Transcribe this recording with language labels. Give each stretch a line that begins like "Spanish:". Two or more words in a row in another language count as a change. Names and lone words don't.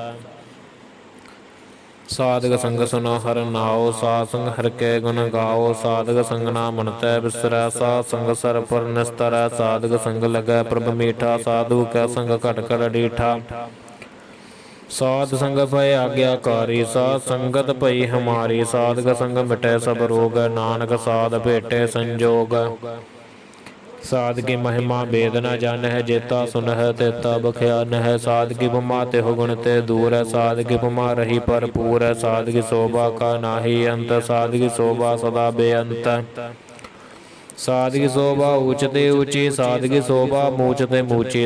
Punjabi: ਸਾਧਕ ਸੰਗ ਸੁਨੋ ਹਰ ਨਾਓ ਸਾਧ ਸੰਗ ਹਰ ਕੇ ਗੁਣ ਗਾਓ ਸਾਧਕ ਸੰਗ ਨਾ ਮਨਤੈ ਬਿਸਰੈ ਸਾਧ ਸੰਗ ਸਰ ਪਰ ਨਿਸਤਰੈ ਸਾਧਕ ਸੰਗ ਲਗੈ ਪ੍ਰਭ ਮੀਠਾ ਸਾਧੁ ਕੈ ਸੰਗ ਘਟ ਕਰ ਡੀਠਾ ਸਾਧ ਸੰਗ ਭਯ ਆਗਿਆਕਾਰੀ ਸਾਧ ਸੰਗਤ ਭਈ ਹਮਾਰੀ ਸਾਧਕ ਸੰਗ ਮਿਟੈ ਸਭ ਰੋਗ ਨਾਨਕ ਸਾਧ ਭੇਟੇ ਸੰਜੋਗ ਸਾਧਕੀ ਮਹਿਮਾ ਬੇਦ ਨ ਜਾਣਹਿ, ਜੇਤਾ ਸੁਨਹਿ ਤੇਤਾ ਬਖਿਆਨਹਿ। ਸਾਧਕੀ ਉਪਮਾ ਤਿਹੁ ਗੁਣ ਤੇ ਦੂਰ ਹੈ, ਸਾਧਕੀ ਉਪਮਾ ਰਹੀ ਭਰਪੂਰ ਹੈ। ਸਾਧਕੀ ਸੋਭਾ ਕਾ ਨਾਹੀ ਅੰਤ, ਸਾਧਕੀ ਸੋਭਾ ਸਦਾ ਬੇਅੰਤ। ਸਾਧਕੀ ਸੋਭਾ ਊਚ ਤੇ ਊਚੀ, ਸਾਧਕੀ ਸੋਭਾ ਮੂਚ ਤੇ ਮੂਚੀ।